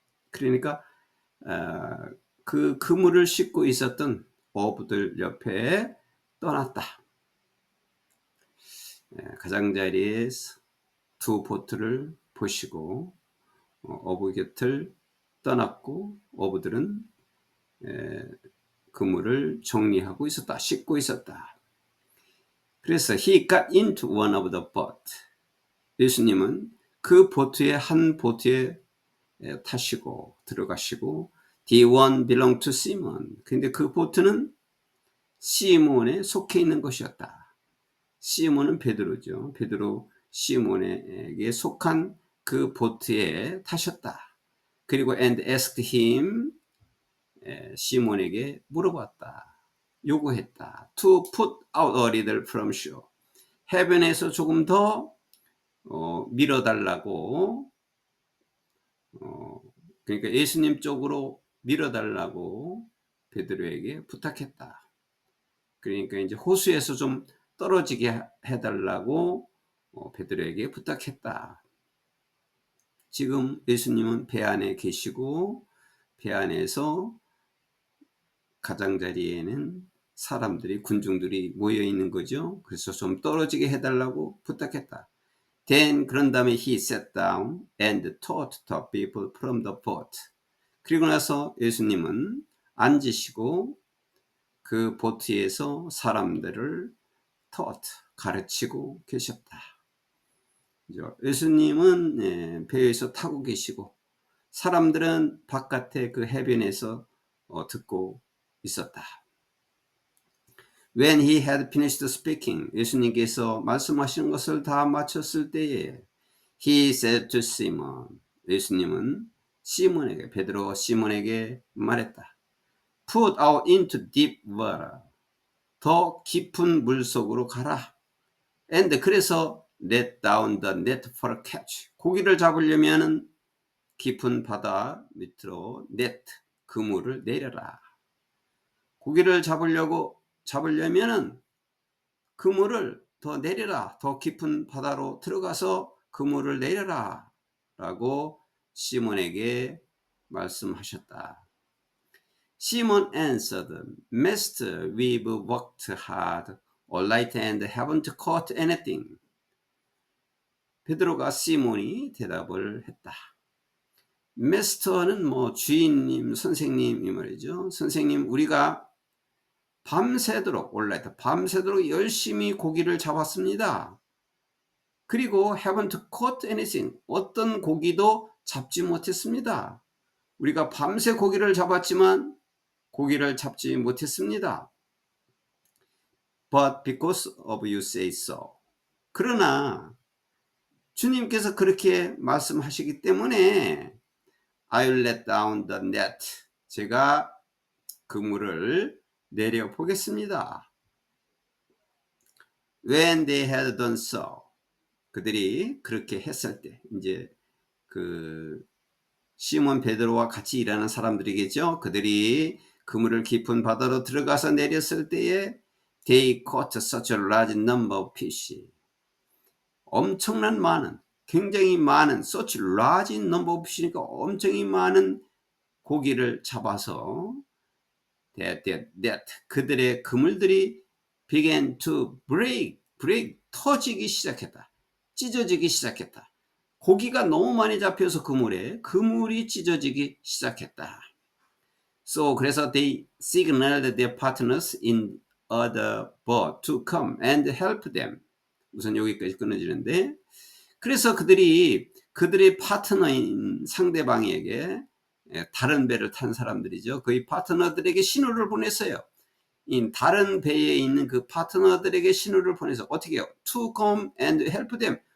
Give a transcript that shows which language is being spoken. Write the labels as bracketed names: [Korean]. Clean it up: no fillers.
[Korean] 그러니까 그 그물을 씻고 있었던 어부들 옆에 떠났다. 가장자리에 두 보트를 보시고 어부 곁을 떠났고 어부들은 그물을 정리하고 있었다. 씻고 있었다. 그래서 [English] he got into one of the boat. [Korean] 예수님은 그 보트의 한 보트에 타시고 들어가시고 [English] the one belonged to Simon. [Korean] 근데 그 보트는 시몬에 속해 있는 것이었다. 시몬은 베드로죠. 베드로 시몬에게 속한 그 보트에 타셨다. 그리고 [English] and asked him, [Korean] 시몬에게 물어봤다. 요구했다. [English] To put out a little from shore. [Korean] 해변에서 조금 더 밀어달라고, 그러니까 예수님 쪽으로 밀어달라고 베드로에게 부탁했다. 그러니까 이제 호수에서 좀 떨어지게 해달라고 베드로에게 부탁했다. 지금 예수님은 배 안에 계시고 배 안에서 가장자리에는 사람들이 군중들이 모여 있는 거죠. 그래서 좀 떨어지게 해달라고 부탁했다. [English] Then [Korean] 그런 다음에 [English] he sat down and taught the people from the boat. [Korean] 그리고 나서 예수님은 앉으시고 그 보트에서 사람들을 taught, 가르치고 계셨다. 예수님은 배에서 타고 계시고 사람들은 바깥에 그 해변에서 듣고 있었다. [English] When he had finished speaking, [Korean] 예수님께서 말씀하시는 것을 다 마쳤을 때에 [English] he said to Simon, [Korean] 예수님은 시몬에게, 베드로 시몬에게 말했다. [English] Put out into deep water, [Korean] 더 깊은 물속으로 가라. [English] And [Korean] 그래서 [English] let down the net for a catch. [Korean] 고기를 잡으려면 깊은 바다 밑으로 net, 그물을 내려라. 고기를 잡으려면은 그물을 더 내려라. 더 깊은 바다로 들어가서 그물을 내려라. 라고 시몬에게 말씀하셨다. [English] Simon answered, Master, we've worked hard all night and haven't caught anything. [Korean] 베드로가 시몬이 대답을 했다. Master는 뭐 주인님, 선생님 이 말이죠. 선생님, 우리가 밤새도록 밤새도록 열심히 고기를 잡았습니다. 그리고 [English] haven't caught anything, [Korean] 어떤 고기도 잡지 못했습니다. 우리가 밤새 고기를 잡았지만 고기를 잡지 못했습니다. [English] But because of you say so. [Korean] 그러나 주님께서 그렇게 말씀하시기 때문에 [English] I will let down the net. [Korean] 제가 그물을 내려 보겠습니다. [English] When they had done so. [Korean] 그들이 그렇게 했을 때, 이제 그 시몬 베드로와 같이 일하는 사람들이겠죠. 그들이 그물을 깊은 바다로 들어가서 내렸을 때에 [English] they caught such a large number of fish. [Korean] 엄청난 많은, 굉장히 많은 [English] such large number of fish [Korean] 니까 엄청히 많은 고기를 잡아서 that 그들의 그물들이 [English] began to break [Korean] 터지기 시작했다. 찢어지기 시작했다. 고기가 너무 많이 잡혀서 그물이 찢어지기 시작했다. [English] So [Korean] 그래서 [English] they signaled their partners in other boat to come and help them. [Korean] 우선 여기까지 끊어지는데, 그래서 그들의 파트너인 상대방에게, 다른 배를 탄 사람들이죠. 그의 파트너들에게 신호를 보냈어요. 다른 배에 있는 그 파트너들에게 신호를 보내서 어떻게 해요? [English] To come and help them.